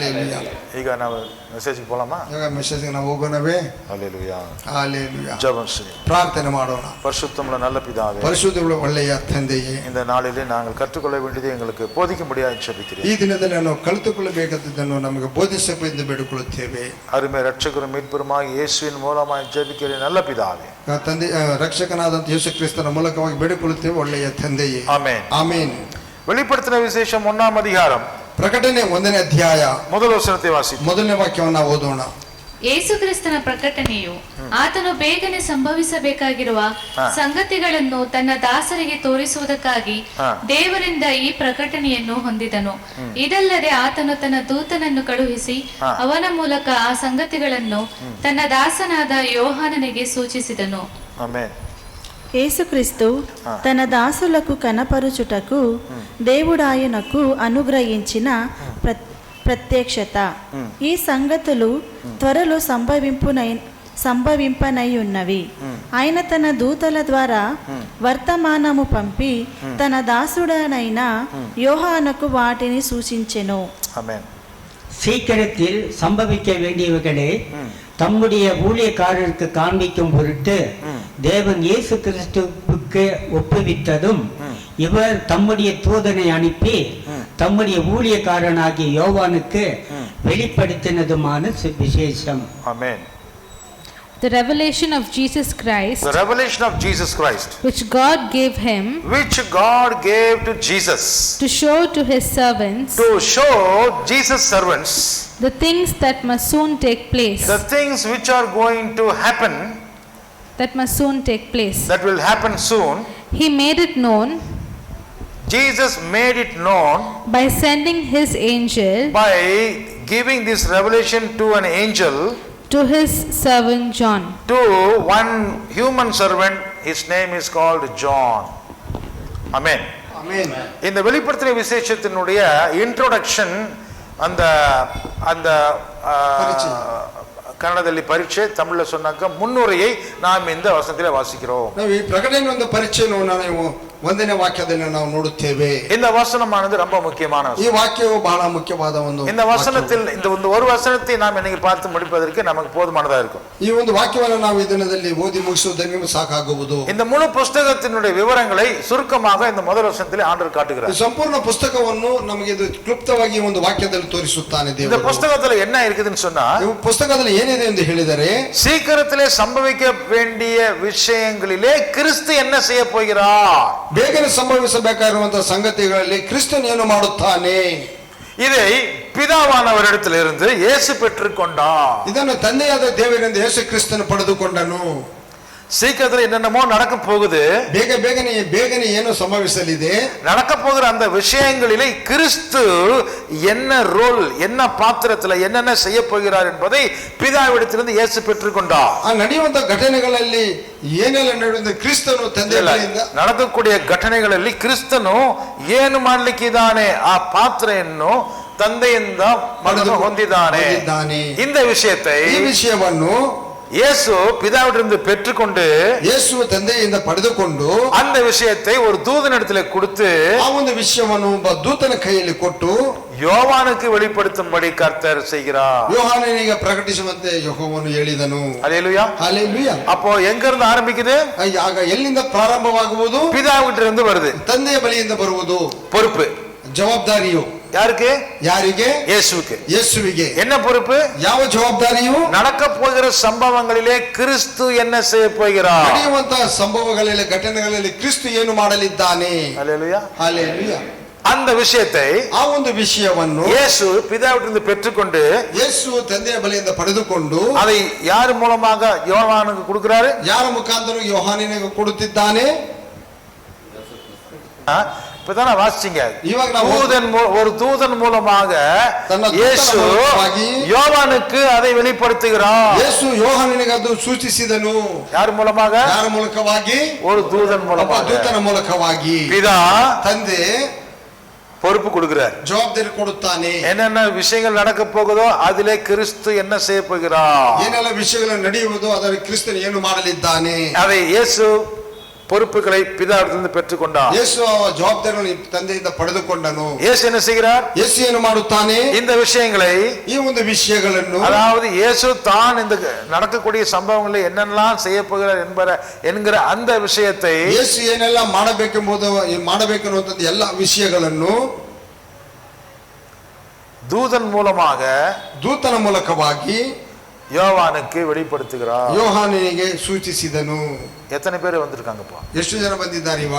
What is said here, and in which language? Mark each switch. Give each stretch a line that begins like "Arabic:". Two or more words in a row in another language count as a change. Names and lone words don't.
Tamil: ஹalleluya.
Kannada: ಈಗ ನಾವು ಮೆಸೇಜ್ಗೆ போலாமா? ಈಗ ಮೆಸೇಜ್ಗೆ ನಾವು ಹೋಗೋಣವೇ?
Tamil: ஹalleluya. ஹalleluya. ஜெபம் செய்வோம்.
Kannada: ಪ್ರಾರ್ಥನೆ ಮಾಡೋಣ.
Tamil: பரிசுத்தமுள்ள நல்ல பிதாவே,
Kannada: ಪರಿಶುದ್ಧವುಳ್ಳ ಒಳ್ಳೆಯ ತಂದೆಯೇ,
Tamil: இந்த நாளிலே நாங்கள் கற்றுக்கொள்ள வேண்டியது எங்களுக்கு போதிக்க முடியாது ஜெபிக்கிறேன்.
Kannada: ಈ ದಿನದಲ್ಲಿ ನಾವು ಕಲಿತುಕೊಳ್ಳಬೇಕಾದದ್ದನ್ನು ನಮಗೆ ಬೋಧಿಸಬೇಕೆಂದು ಬೇಡಿಕೊಳ್ಳುತ್ತೇವೆ.
Tamil: அருமை ரட்சகரும் மீட்பருமாகிய இயேசுவின் மூலமாக ஜெபிக்கிறேன் நல்ல பிதாவே.
Kannada: ತಂದೆ ರಕ್ಷಕನಾದಂತ ಯೇಸು ಕ್ರಿಸ್ತನ ಮೂಲಕವಾಗಿ ಬೇಡಿಕೊಳ್ಳುತ್ತೇವೆ ಒಳ್ಳೆಯ ತಂದೆಯೇ. ಆಮೆನ್. ಆಮೆನ್.
Tamil: வெளிப்படுத்தின விசேஷம் 1ஆம் அதிகாரம்
Kannada: ಪ್ರಕಟಣೆ 1ನೇ ಅಧ್ಯಾಯ ಮೊದಲ ವಚನத்தை ವಾಸಿಸಿ. ಮೊದಲನೇ ವಾಕ್ಯವನ್ನು ಓದೋಣ. ಯೇಸು ಕ್ರಿಸ್ತನ ಪ್ರಕಟಣೆಯು ಆತನು ಬೇಗನೆ ಸಂಭವಿಸಬೇಕಾಗಿರುವ ಸಂಗತಿಗಳನ್ನು ತನ್ನ ದಾಸರಿಗೆ ತೋರಿಸುವುದಕ್ಕಾಗಿ ದೇವರಿಂದ ಈ ಪ್ರಕಟಣೆಯನ್ನು ಹೊಂದಿದನು. ಇದಲ್ಲದೆ ಆತನು ತನ್ನ ದೂತನನ್ನು ಕಳುಹಿಸಿ ಅವನ ಮೂಲಕ ಆ ಸಂಗತಿಗಳನ್ನು ತನ್ನ ದಾಸನಾದ ಯೋಹಾನನಿಗೆ సూచించెను.
Telugu: ఆమేన్. యేసుక్రీస్తు తన దాసులకు కనపరుచుటకు దేవుడాయనకు అనుగ్రహించిన ప్రత్యక్షత. ఈ సంగతులు త్వరలో సంభవింపనై ఆయన తన దూతల ద్వారా వర్తమానము పంపి తన దాసుడనైన யோహాனுக்கு వాటిని సూచించెను.
Tamil: ஆமென். சீக்கிரத்தில் சம்பவிக்க வேண்டியவைகளை தம்முடைய ஊழியக்காரருக்கு காண்பிக்கும் பொருட்டு தேவன் இயேசு கிறிஸ்துவுக்கு ஒப்புவித்ததும் இவர் தம்முடைய தூதனை அனுப்பி தம்முடைய ஊழியக்காரனாகிய யோவானுக்கு வெளிப்படுத்தினதுமான விசேஷம். ஆமென்.
English: The revelation of Jesus Christ, the revelation of Jesus Christ, which God gave him, which God gave to Jesus, to show to his servants, to show Jesus' servants, the things that must soon take place, the things which are going to happen, that must soon take place. that will happen soon. He made it known, Jesus made it known by sending his angel, by giving this revelation to an angel, to his servant John. to one human servant. His name is called John. Amen.
Kannada: ಆಮೆನ್.
Tamil: இந்த வெளிப்படுத்தின விசேஷத்தினுடைய இன்ட்ரோடக்ஷன் அந்த அந்த
Kannada: ಕನ್ನಡದಲ್ಲಿ ಪರೀಕ್ಷೆ, ತಮಿಳು
Tamil: சொன்னாக்க ಮುನ್ನುரையை நாம் இந்த வசனத்திலே வாசிக்கிறோம்.
Kannada: ನಾವು ಈ ಪ್ರಕಟಣೆ ಒಂದು ಪರಿಚಯವನ್ನು ನಾವು 1ನೇ ವಾಕ್ಯದಲ್ಲಿ ನಾವು ನೋಡುತ್ತೇವೆ.
Tamil: இந்த வசனமானது ரொம்ப முக்கியமான
Kannada: ಈ ವಾಕ್ಯವು ಬಹಳ ಮುಖ್ಯವಾದ ಒಂದು
Tamil: இந்த வசனத்தில் இந்த ஒரு வசனத்தை நாம் இன்னைக்கு பார்த்து முடிப்பதற்கு நமக்கு போதுமானதா இருக்கும்.
Kannada: ಈ ಒಂದು ವಾಕ್ಯವನ್ನು ನಾವು ಈ ದಿನದಲ್ಲಿ ಓದಿ ಮುಗಿಸುವುದಕ್ಕೆ ಸಾಕಾಗುವುದು.
Tamil: இந்த முழு புத்தகத்தினுடைய விவரங்களை சுருக்கமாக இந்த முதல் வசனத்திலே ஆண்டவர் காட்டுகிறார்.
Kannada: ಈ ಸಂಪೂರ್ಣ ಪುಸ್ತಕವನ್ನು ನಮಗೆ ಇದು ಕ್ಲುಪ್ತವಾಗಿ ಒಂದು ವಾಕ್ಯದಲ್ಲಿ ತೋರಿಸುತ್ತಾನೆ ದೇವರು.
Tamil: இந்த புத்தகத்துல என்ன இருக்குதுன்னு சொன்னா,
Kannada: ಈ ಪುಸ್ತಕದಲ್ಲಿ ಏನಿದೆ ಎಂದು ಹೇಳಿದರೆ,
Tamil: சீக்கிரத்திலே சம்பவிக்க வேண்டிய விஷயங்களிலே கிறிஸ்து என்ன செய்ய போகிறார்,
Kannada: ಬೇಗನೆ ಸಂಭವಿಸಬೇಕಾಗಿರುವಂತಹ ಸಂಗತಿಗಳಲ್ಲಿ ಕ್ರಿಸ್ತನು ಏನು ಮಾಡುತ್ತಾನೆ,
Tamil: இதை பிதாவானவரிடத்திலிருந்து இயேசு பெற்றுக்கொண்டார்.
Kannada: ಇದನ್ನು ತಂದೆಯಾದ ದೇವರಿಂದ ಯೇಸು ಕ್ರಿಸ್ತನು ಪಡೆದುಕೊಂಡನು.
Tamil: சீக்கிரத்தில் என்னென்னமோ நடக்க போகுது,
Kannada: ಬೇಗನೆ ಏನು ಸಂಭವಿಸಲಿದೆ,
Tamil: நடக்க போகிற அந்த விஷயங்களிலே கிறிஸ்து என்ன ரோல், என்ன பாத்திரத்துல என்னென்ன செய்ய போகிறார் என்பதை பிதாவிடத்திலிருந்து இயேசு பெற்றுக்கொண்டார்.
Kannada: ಆ ನಡೆಯುವಂತ ಘಟನೆಗಳಲ್ಲಿ ಏನೆಲ್ಲ ನಡೆಯುತ್ತೆ ಕ್ರಿಸ್ತನು ತಂದೆಯಿಂದ நடக்கக்கூடிய ಘಟನೆಗಳಲ್ಲಿ ಕ್ರಿಸ್ತನು ಏನು ಮಾಡಲಿಕ್ಕಿದ್ದಾನೆ, ಆ ಪಾತ್ರೆಯನ್ನು ತಂದೆಯಿಂದ ಮಗನು ಹೊಂದಿದ್ದಾನೆ.
Tamil: இந்த விஷயத்தை,
Kannada: ಈ ವಿಷಯವನ್ನು
Tamil: இயேசு பிதாவிடமிருந்து பெற்றுக்கொண்டு,
Kannada: இயேசு ತಂದೆಯಿಂದ ಪಡೆದುಕೊಂಡು
Tamil: அந்த விஷயத்தை ஒரு தூதனிடத்தில் கொடுத்து,
Kannada: ಆ ಒಂದು ವಿಷಯವನ್ನು ಒಬ್ಬ ದೂತನ ಕೈಯಲ್ಲಿ ಕೊಟ್ಟು
Tamil: யோவானுக்கு வெளிப்படுத்தும்படி கர்த்தர் செய்கிறார்.
Kannada: ಯೋಹಾನನಿಗೆ ಪ್ರಕಟಿಸುವಂತೆ ಯೆಹೋವನು ಹೇಳಿದನು.
Tamil: ஹல்லேலூயா. ஹல்லேலூயா. அப்போ எங்க இருந்து ஆரம்பிக்குது?
Kannada: ಆಗ ಎಲ್ಲಿಂದ ಪ್ರಾರಂಭವಾಗುವುದು?
Tamil: பிதாவிடமிருந்து வருது.
Kannada: ತಂದೆಯ ಬಳಿಯಿಂದ ಬರುವುದು.
Tamil: பொறுப்பு,
Kannada: ಜವಾಬ್ದಾರಿಯು
Tamil: யாருக்கு?
Kannada: ಯಾರಿಗೆ?
Tamil: இயேசுவுக்கு.
Kannada: ಯೇಸುವಿಗೆ.
Tamil: என்ன பொறுப்பு?
Kannada: ಯಾವ ಜವಾಬ್ದಾರಿಯು?
Tamil: நடக்க போகிற சம்பவங்களிலே கிறிஸ்து என்ன செய்ய போகிறார்,
Kannada: ನಡೆಯುವಂತಹ ಸಂಭವಗಳಲ್ಲಿ ಘಟನೆಗಳಲ್ಲಿ ಕ್ರಿಸ್ತು ಏನು ಮಾಡಲಿದ್ದಾನೆ.
Tamil: ஹல்லேலூயா. ஹல்லேலூயா. அந்த விஷயத்தை,
Kannada: ಆ ಒಂದು ವಿಷಯವನ್ನು
Tamil: இயேசு பிதாவிடமிருந்து பெற்றுக்கொண்டு,
Kannada: ಯೇಸು ತಂದೆಯ ಬಳಿಯಿಂದ ಪಡೆದುಕೊಂಡು
Tamil: அதை யார் மூலமாக யோவானுக்கு கொடுக்கிறாரு?
Kannada: ಯಾರ ಮುಖಾಂತರ ಯೋಹಾನನಿಗೆ ಕೊಡುತ್ತಿದ್ದಾನೆ?
Tamil: இப்பதானே வாசிச்சீங்க.
Kannada: ಇವಾಗ ನಾವು
Tamil: ஒரு தூதன் மூலமாக இயேசு யோவானுக்கு அதை வெளிப்படுத்துகிறார்.
Kannada: ಯೇಸು ಯೋಹಾನನಿಗೆ ಅದು ಸೂಚಿಸಿದನು.
Tamil: யார் மூலமாக?
Kannada: ಯಾರ ಮೂಲಕವಾಗಿ?
Tamil: ஒரு தூதன் மூலமாக,
Kannada: ದೂತನ ಮೂಲಕವಾಗಿ.
Tamil: பிதா
Kannada: ತಂದೆ
Tamil: பொறுப்பு கொடுக்கிறார்,
Kannada: ಜವಾಬ್ದಾರಿ ಕೊಡುತ್ತಾನೆ.
Tamil: என்னென்ன விஷயங்கள் நடக்க போகுதோ அதிலே கிறிஸ்து என்ன செய்ய போகிறார்,
Kannada: ಏನೆಲ್ಲ ವಿಷಯಗಳು ನಡೆಯುವುದು ಅದರಲ್ಲಿ ಕ್ರಿಸ್ತನು ಏನು ಮಾಡಲಿದ್ದಾನೆ
Tamil: அதை இயேசு பொறுப்புகளை பிதாவிடத்திலிருந்து பெற்றுக்கொண்டார்.
Kannada: ಯೇಸು ಆ ಜವಾಬ್ದಾರಿಯನ್ನು ತಂದೆಯಿಂದ ಪಡೆದುಕೊಂಡನು.
Tamil: இயேசு என்ன செய்கிறார்?
Kannada: ಯೇಸು ಏನು ಮಾಡುತ್ತಾನೆ?
Tamil: இந்த விஷயங்களை,
Kannada: ಈ ಒಂದು ವಿಷಯಗಳನ್ನು,
Tamil: அதாவது இயேசு தான் இந்த நடக்கக்கூடிய சம்பவங்களில் என்னெல்லாம் செய்ய போகிறார் என்கிற அந்த விஷயத்தை,
Kannada: ಯೇಸು ಏನೆಲ್ಲ ಮಾಡಬೇಕೆನ್ನುವಂತ ಎಲ್ಲ ವಿಷಯಗಳನ್ನು ದೂತನ ಮೂಲಕವಾಗಿ
Tamil: யோவானுக்கு வெளிப்படுத்துகிறார்.
Kannada: ಯೋಹಾನನಿಗೆ ಸೂಚಿಸಿದನು.
Tamil: எத்தனை பேர் வந்திருக்காங்கப்பா?
Kannada: ಎಷ್ಟು ಜನ ಬಂದಿದ್ದಾರೆ ಇವಾಗ?